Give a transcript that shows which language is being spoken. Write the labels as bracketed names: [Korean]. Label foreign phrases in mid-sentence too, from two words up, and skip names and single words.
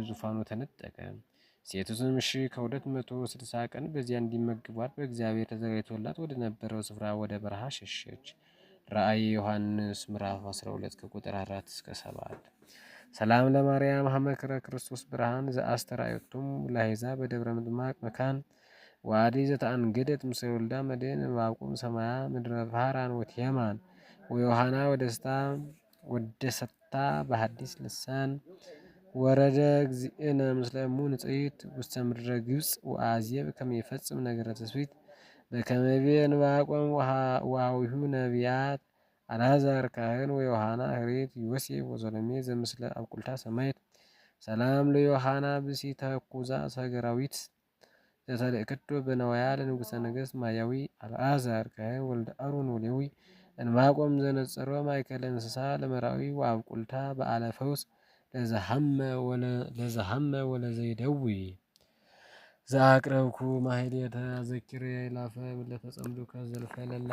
[Amharic] ዙፋኑ ተነጠቀ። ሴቱም እሺ ከ260 ቀን በዚያ እንዲመግቧት በእግዚአብሔር ተዘጋጅቶላት ወደ ነበረው ስፍራ ወደ በረሃ ሸሸች። ራእይ ዮሐንስ ምዕራፍ 12 ከቁጥር 4 እስከ 7። [Geez] ሰላም ለማርያም ሀመክረ ክርስቶስ ብርሃን ዘአስተራየቱም ለአሕዛብ በደብረ ምጥማቅ መካን ዋዲ ዘተአንገደት ምስለ ወልዳ መድኅን ዕንባቆም ሰማያ ምድረ ፋራን ወትየማን ወዮሐና ወደሰታ በሐዲስ ልሳን ወረደ እግዚእነ ምስለ እሙ ንጽሕት ውስተ ምድረ ግብፅ ወአዜብ ከመ ይፈጽም ነገረ ትስብእት በከመ ይቤ ዕንባቆም ወኀዊሁ ነቢያት አልዓዛር ካህን ወዮሐና ኅሬት ዮሴፍ ወሰሎሜ ዘምስለ አብቁልታ ሰማዕት። ሰላም ለዮሐና ብእሲተ ኩዛ ሰገራዊት ዘተልእክቶ በነዋያ ለንጉሠ ነገሥት ማያዊ አልዓዛር ካህን ወልደ አሮን ወሌዊ እንባቆም ዘነጸሮ ማእከለ እንስሳ ለመራዊ ወአብቁልታ በዓለ ፈውስ ለዘሐመ ወለዘይደዊ ዘአቅረብኩ ማሕሌተ አዘኪሬ ይላፈ ለተጸምዱከ ዘልፈ ለላ